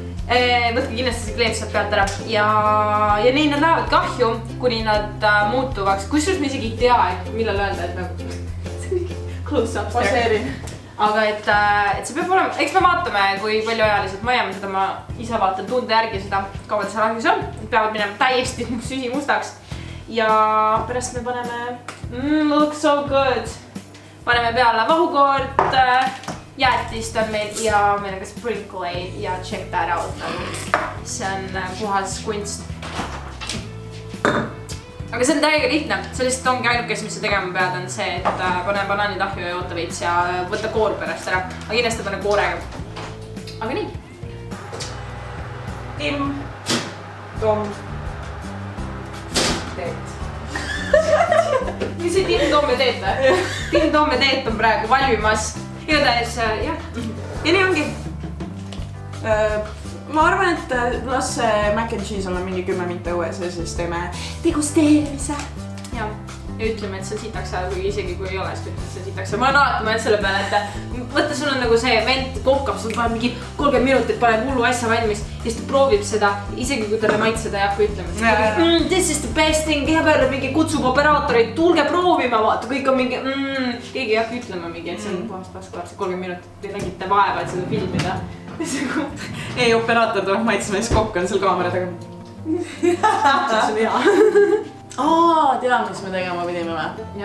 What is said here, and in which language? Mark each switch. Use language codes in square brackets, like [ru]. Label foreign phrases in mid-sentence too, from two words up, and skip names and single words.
[et] võtke kindlasti see kleep sealt pealt ära ja nii nad lähevad kahju, kuni nad muutuvaks, kusjuures me isegi ei tea, et millal öelda, et nagu see on mingi close-up Baseerin. aga et see peab olema, eks me vaatame, kui palju ajaliselt ma jääme seda, ma ise vaatan tunde järgi seda, kaua ta seal ahjus on, peavad minema täiesti süsimustaks ja pärast me paneme [en] looks so good, [et] paneme peale vahukoort, jäätist on meil ja meil on ka sprinkleid ja [en] check that out, [et] see on puhas kunst. Aga see on täiega lihtne, see lihtsalt ongi ainukes, mis sa tegema pead, on see, et pane banaanid ahju ja oota veits ja võta koor pärast ära. Aga kindlasti pane koorega. Aga nii. Tim, Tom, Teet. Mis see Tim, Tom ja Teet või? Tim, Tom ja Teet on praegu valmimas. Igatahes, jah. Ja nii ongi. Ma arvan, et las see [en] mac and cheese [et] olla mingi 10 minta õues ja siis teeme degusteerimise. Ja ütleme, et see sitaks ajal, kui isegi kui ei ole, siis ütleme, et see sitaks ajal. Ma olen alati mõelnud selle peale, et võtta, sul on nagu see vend kohkab, sul paneb mingi 30 minutit, paneb hullu asja valmis ja siis ta proovib seda, isegi kui talle maitseda ei hakka ütlema. [en] This is the best thing, [et] keha peale mingi kutsub operaatoreid, tulge proovima, vaata, kõik on mingi, keegi ei hakka ütlema mingi, et see on puhast paskvaar, see 30 minutit, te nägite vaeva, et seda filmida. Ei, operaator tuleb maitsema, siis kokk on seal kaamera taga. See on hea. Tean, mis me tegema pidime või?